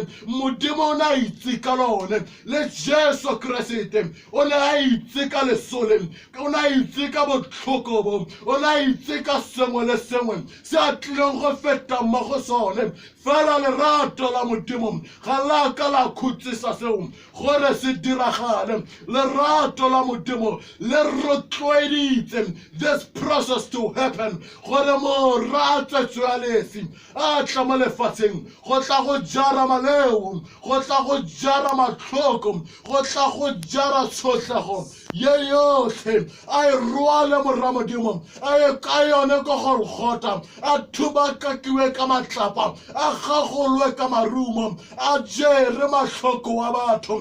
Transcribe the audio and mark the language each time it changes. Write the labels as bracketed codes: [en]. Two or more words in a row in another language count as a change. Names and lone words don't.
[tn] Modimo o na itse ka lone, le Jesu Kriste o ne a itse ka lesole, o na itse ka botlhoko bo, o na itse ka sengwe le sengwe se a tlileng go feta mo go sone. Fela lerato la modimo ga la ka la khutsisa seo gore se diragale. Lerato la modimo le rotloeditse [en] this process to happen [tn] gore morra tsetswe a lesi a tla mo lefatsheng go tla go jara maleo, go tla go jara matlhoko, go tla go jara tshotlego ye yotlhe a e rwale morra modimo a e ka yone ko Golgotha, a thubakakiwe ka matlapa, a gagolwe ka marumo, a jere matlhoko wa batho.